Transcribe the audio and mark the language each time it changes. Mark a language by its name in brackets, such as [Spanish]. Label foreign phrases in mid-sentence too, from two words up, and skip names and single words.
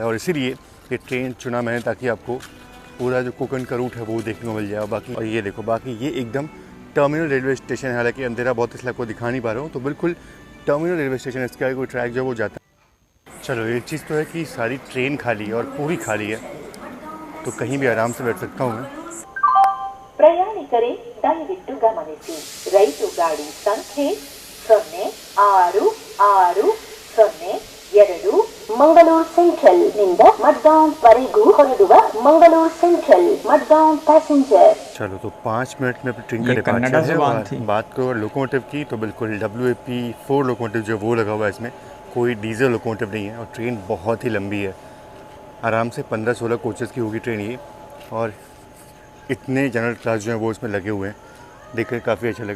[Hindi] और इसीलिए ये ट्रेन चुना मैंने, ताकि आपको पूरा जो कोंकण का रूट है वो देखने को मिल जाए। बाकी और ये देखो, बाकी ये एकदम [English] terminal railway station [Hindi] है। हालांकि अंधेरा बहुत इसलिए आपको दिखा नहीं पा रहा हूँ, तो बिल्कुल [English] terminal railway station [Hindi] है। इसके आगे कोई ट्रैक जो वो जाता है। चलो, एक चीज़ तो है कि सारी ट्रेन खाली है और पूरी खाली है, तो कहीं भी आराम से बैठ सकता हूँ मैं। [Kannada] ಪ್ರಯಾಣಿಕರೇ, ದಯವಿಟ್ಟು ಗಮನಿಸಿ, ರೈಲು ಗಾಡಿ ಸಂಖ್ಯೆ 0660 ಮಂಗಳೂರು ಸೆಂಟ್ರಲ್ ನಿಂದ ಮಡ್ಗಾಂವ್ ವರೆಗೂ ಹೊರಡುವ ಮಂಗಳೂರು ಸೆಂಟ್ರಲ್ ಮಡ್ಗಾಂವ್ पैसेंजर। [Hindi] चलो, तो 5 मिनट में अपनी ट्रेन का डिपार्चर है। और बात करो लोकोमोटिव की, तो बिल्कुल WAP4 लोकोमोटिव जो वो लगा हुआ है इसमें, कोई [English] diesel locomotive [Hindi] नहीं है। और ट्रेन बहुत ही लंबी है, आराम से 15-16 कोचेज़ की होगी ट्रेन ये। और इतने [English] general class [Hindi] जो हैं वो इसमें लगे हुए हैं, देखकर काफ़ी अच्छा लगा।